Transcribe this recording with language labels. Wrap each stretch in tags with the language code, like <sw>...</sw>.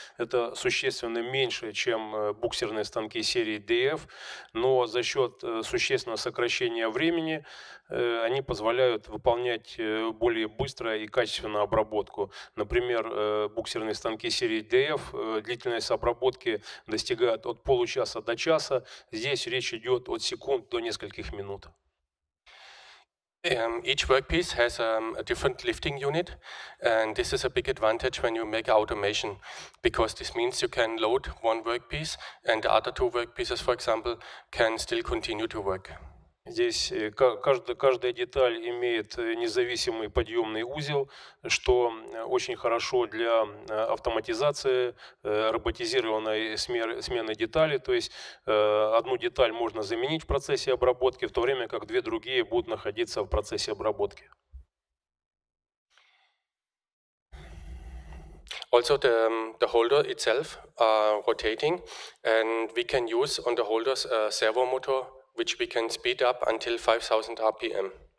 <ru>Это существенно меньше, чем буксерные станки серии DF, но за счет существенного сокращения времени они позволяют выполнять более быстро и качественную обработку. Например, буксерные станки серии DF, длительность обработки достигает от получаса до часа. Здесь речь идет от секунд до нескольких минут.</ru> <en>Each workpiece has a different lifting unit, and this is a big advantage when you make automation, because this means you can load one workpiece and the other 2 workpieces, for example, can still continue to work.</en> <ru>Здесь каждая деталь имеет независимый подъемный узел, что очень хорошо для автоматизации, роботизированной смены деталей. То есть одну деталь можно заменить в процессе обработки, в то время как 2 другие будут находиться в процессе обработки.</ru> <en>Also the holder itself are rotating, and we can use on the holders a servo motor which we can speed up until 5000 RPM.</en>